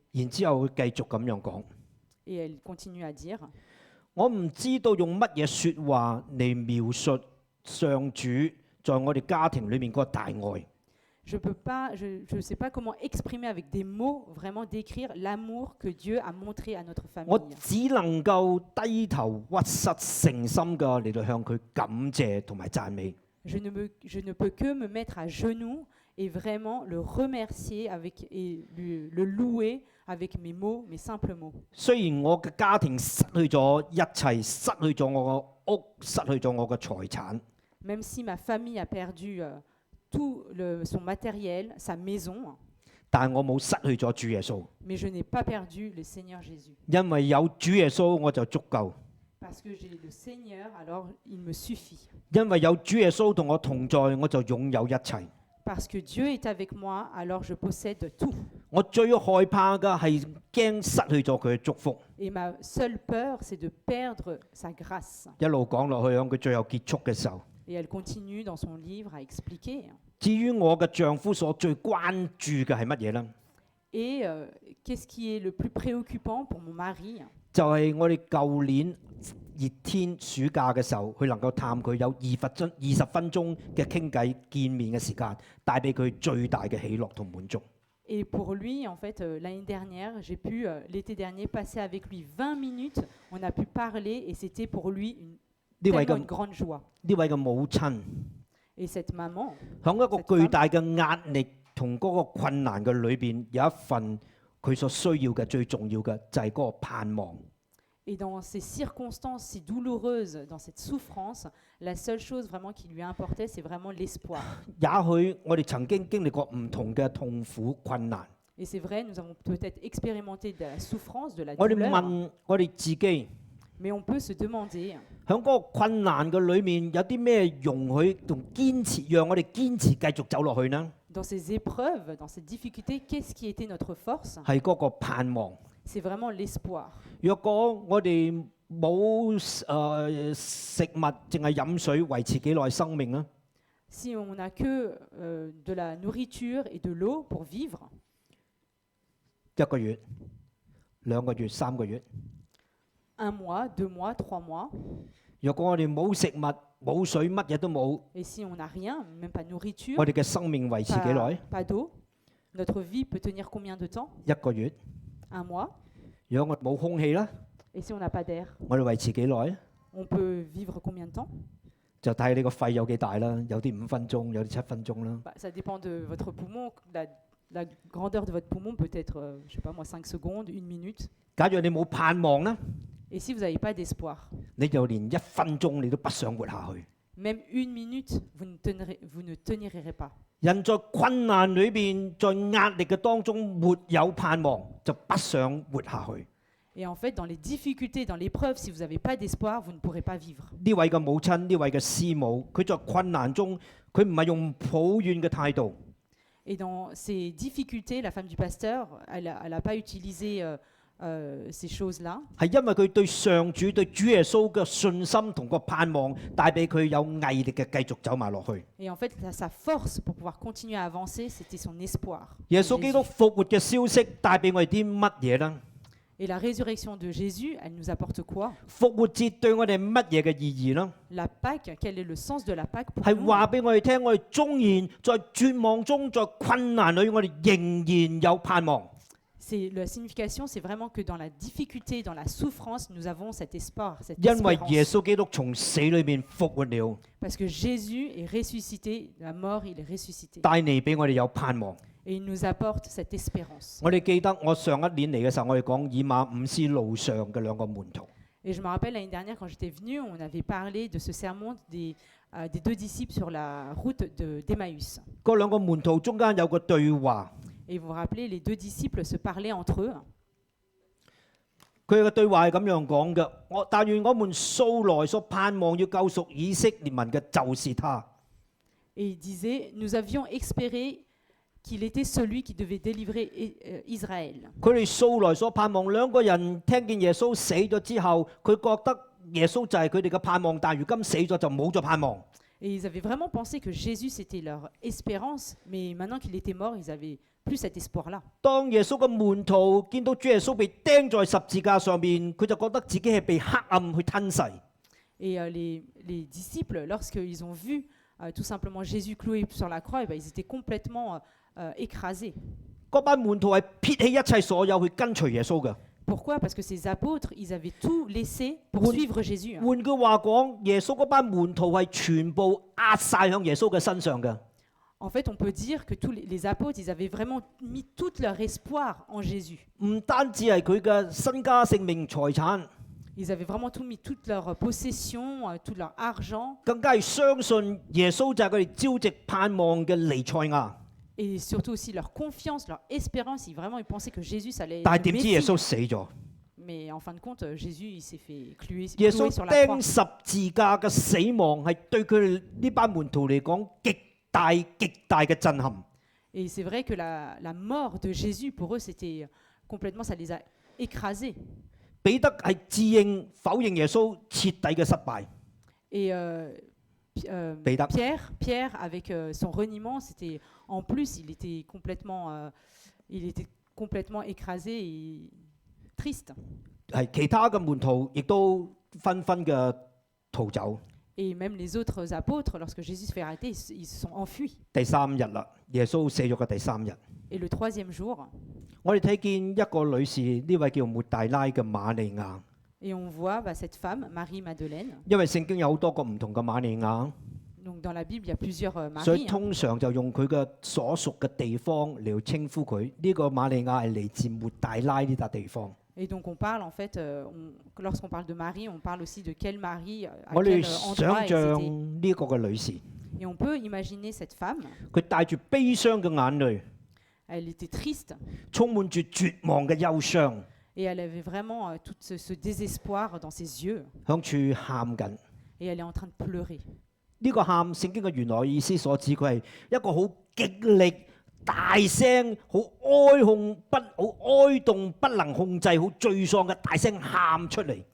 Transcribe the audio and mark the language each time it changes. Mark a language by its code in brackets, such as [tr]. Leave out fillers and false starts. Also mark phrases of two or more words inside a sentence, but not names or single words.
[yue] 然之後佢繼續咁樣講： [fr] Et elle continue à dire, [yue] 我唔知道用乜嘢説話嚟描述上主在我哋家庭裏面嗰個大愛。 [fr] je ne sais pas comment exprimer avec des mots, vraiment décrire l'amour que Dieu a montré à notre [yue] 我 [fr] famille. [yue] 只能夠低頭屈膝誠心嘅嚟到向佢感謝同埋讚美。 [fr] Je ne peux que me mettre à genoux et vraiment le remercier et le louer avec mes mots, mes simples mots. [yue] 雖然我嘅家庭失去咗一切，失去咗我個屋，失去咗我嘅財產， [fr] Même si ma famille a perdu tout son matériel, sa maison, [yue] 但係我冇失去咗主耶穌， [fr] mais je n'ai pas perdu le Seigneur Jésus. [yue] 因為有主耶穌我就足夠， [fr] Parce que j'ai le Seigneur, alors il me suffit. [yue] 因為有主耶穌同我同在，我就擁有一切。 [fr] Parce que Dieu est avec moi, alors je possède tout. [yue] 我最害怕嘅係驚失去咗佢嘅祝福。 [fr] Et ma seule peur, c'est de perdre sa grâce. [yue] 一路講落去，響佢最後結束嘅時候， [fr] Et elle continue dans son livre à expliquer. [yue] 至於我嘅丈夫所最關注嘅係乜嘢呢？ [fr] Et qu'est-ce qui est le plus préoccupant pour mon mari? [yue] 就係我哋舊年熱天暑假嘅時候，佢能夠探佢有20分鐘嘅傾偈見面嘅時間，帶俾佢最大嘅喜樂同滿足。 [fr] Et pour lui, en fait, l'année dernière, j'ai pu, l'été dernier, passer avec lui 20 minutes. On a pu parler et c'était pour lui tellement une grande joie. [yue] 呢位嘅母親， [fr] Et cette maman, [yue] 響一個巨大嘅壓力同嗰個困難嘅裏邊，有一份佢所需要嘅最重要嘅就係嗰個盼望。 [fr] et dans ces circonstances si douloureuses, dans cette souffrance, la seule chose vraiment qui lui importait, c'est vraiment l'espoir. [yue] 也許我哋曾經經歷過唔同嘅痛苦困難， [fr] Et c'est vrai, nous avons peut-être expérimenté de la souffrance, de la [yue] 我哋 [fr] douleur, [yue] 問我哋自己。 [fr] mais on peut se demander, [yue] 喺嗰個困難嘅裏面，有啲咩容許同堅持，讓我哋堅持繼續走落去呢？ [fr] dans ces épreuves, dans ces difficultés, qu'est-ce qui était notre force? [yue] 係嗰個盼望。 [fr] C'est vraiment l'espoir. [yue] 若果我哋冇食物，淨係飲水維持幾耐生命呢？ [fr] Si on n'a que de la nourriture et de l'eau pour vivre, [yue] 1 個月、2個月、3個月。 [fr] 1 mois, 2 mois, 3 mois, [yue] 若果我哋冇食物、冇水，乜嘢都冇， [fr] et si on n'a rien, même pas de nourriture, [yue] 我哋嘅生命維持幾耐？ [fr] pas d'eau, notre vie peut tenir combien de temps? [yue] 1 個月。 [fr] 1 mois. [yue] 如果我哋冇空氣啦， [fr] Et si on n'a pas d'air, [yue] 我哋維持幾耐？ [fr] on peut vivre combien de temps? [yue] 就睇你個肺有幾大啦，有啲5分鐘，有啲7分鐘啦。 [fr] Bah, ça dépend de votre poumon. La grandeur de votre poumon peut être, je sais pas moi, 5 secondes, 1 minute. [yue] 假如你冇盼望啦， [fr] Et si vous n'avez pas d'espoir, [yue] 你就連1分鐘你都不想活下去。 [fr] même 1 minute, vous ne tenirez pas. [yue] 人在困難裏邊，在壓力嘅當中沒有盼望，就不想活下去。 [fr] Et en fait, dans les difficultés, dans l'épreuve, si vous n'avez pas d'espoir, vous ne pourrez pas vivre. [yue] 呢位嘅母親，呢位嘅師母，佢在困難中，佢唔係用抱怨嘅態度， [fr] Et dans ces difficultés, la femme du pasteur, elle n'a pas utilisé ces choses-là. [yue] 係因為佢對上主、對主耶穌嘅信心同個盼望，帶俾佢有毅力嘅繼續走埋落去。 [fr] Et en fait, sa force pour pouvoir continuer à avancer, c'était son espoir. [yue] 耶穌基督復活嘅消息帶俾我哋啲乜嘢呢？ [fr] Et la résurrection de Jésus, elle nous apporte quoi? [yue] 復活節對我哋乜嘢嘅意義呢？ [fr] La Pâque, quel est le sens de la Pâque pour [yue] 係 [fr] nous? [yue] 話俾我哋聽，我哋縱然在絕望中、在困難裏，我哋仍然有盼望。 [fr] La signification, c'est vraiment que dans la difficulté, dans la souffrance, nous avons cet espoir, cette [yue] 因為耶 [fr] espérance. [yue] 穌基督從死裏面復活了， [fr] Parce que Jésus est ressuscité, de la mort, il est ressuscité. [yue] 帶嚟俾我哋有盼望。 [fr] Et il nous apporte cette espérance. [yue] 我哋記得我上一年嚟嘅時候，我哋講以馬午斯路上嘅2個門徒。 [fr] Et je me rappelle l'année dernière, quand j'étais venue, on avait parlé de ce sermon des 2 disciples sur la route d'Emmaüs. [yue] 嗰2個門徒中間有個對話， [fr] Et vous vous rappelez, les 2 disciples se parlaient entre eux. [yue] 佢嘅對話係咁樣講嘅：但願我們素來所盼望要救贖以色列民嘅，就是他。 [fr] Et il disait, nous avions espéré qu'il était celui qui devait délivrer Israël. [yue] 佢哋素來所盼望，兩個人聽見耶穌死咗之後，佢覺得耶穌就係佢哋嘅盼望，但如今死咗就冇咗盼望。 [fr] Et ils avaient vraiment pensé que Jésus c'était leur espérance, mais maintenant qu'il était mort, ils avaient plus cet espoir-là. [yue] 當耶穌嘅門徒見到主耶穌被釘在十字架上面，佢就覺得自己係被黑暗去吞噬。 [fr] Et les disciples, lorsqu'ils ont vu tout simplement Jésus cloué sur la croix, eh ben, ils étaient complètement écrasés. [yue] 嗰班門徒係撇棄一切所有去跟隨耶穌嘅。 [fr] Pourquoi? Parce que ces apôtres, ils avaient tout laissé pour suivre Jésus. [yue] 換句話講，耶穌嗰班門徒係全部壓晒向耶穌嘅身上嘅。 [fr] En fait, on peut dire que tous les apôtres, ils avaient vraiment mis tout leur espoir en Jésus. [yue] 唔單止係佢嘅身家性命財產， [fr] Ils avaient vraiment tout mis, toute leur possession, tout leur argent, [yue] 更加係相信耶穌就係佢哋朝夕盼望嘅彌賽亞。 [fr] et surtout aussi leur confiance, leur espérance. Ils pensaient que Jésus allait [yue] 但係 [fr] être [yue] 點 [fr] le [yue] 知耶 [fr] Messie. [yue] 穌死咗？ [fr] Mais en fin de compte, Jésus, il s'est fait clouer [yue] 耶穌 [fr] sur la croix. [yue] 釘十字架嘅死亡係對佢哋呢班門徒嚟講極大嘅震撼。 [fr] Et c'est vrai que la mort de Jésus, pour eux, c'était complètement, ça les a écrasés. [yue] 彼得係自認否認耶穌徹底嘅失敗。 [fr] Et Pédap. Pierre, avec son reniement, c'était en plus, il était complètement écrasé et triste. [yue] 係其他嘅門徒亦都紛紛嘅逃走。 [fr] Et même les autres apôtres, lorsque Jésus se fait arrêter, ils se sont enfuis. [yue] 第三日啦，耶穌死咗嘅第三日， [fr] Et le troisième jour, [yue] 我哋睇見一個女士，呢位叫抹大拉嘅瑪利亞。 [fr] et on voit cette femme, Marie-Madeleine. [yue] 因為聖經有好多個唔同嘅瑪利亞， [fr] Donc dans la Bible, il y a plusieurs [yue] 所以 [fr] Maries. [yue] 通常就用佢嘅所屬嘅地方嚟稱呼佢。呢、個瑪利亞係嚟自抹大拉呢笪地方。 [fr] Et donc on parle en fait, lorsqu'on parle de Marie, on parle aussi de quelle Marie, à [yue] 我 [fr] quel [yue] 哋 [fr] endroit [yue] 想 [fr] elle [yue] 像 [fr] était. [yue] 呢個嘅女士， [fr] Et on peut imaginer cette femme, [yue] 佢帶住悲傷嘅眼淚， [fr] elle était triste [yue] 充滿住絕望嘅憂傷， [fr] et elle avait vraiment tout ce désespoir dans ses yeux [yue] 向處喊緊。 [fr] et elle est en train de pleurer. [yue] 呢、個喊聖經嘅原來意思所指，佢係一個好極力、大聲、好哀痛不能控制、好沮喪嘅大聲喊出嚟。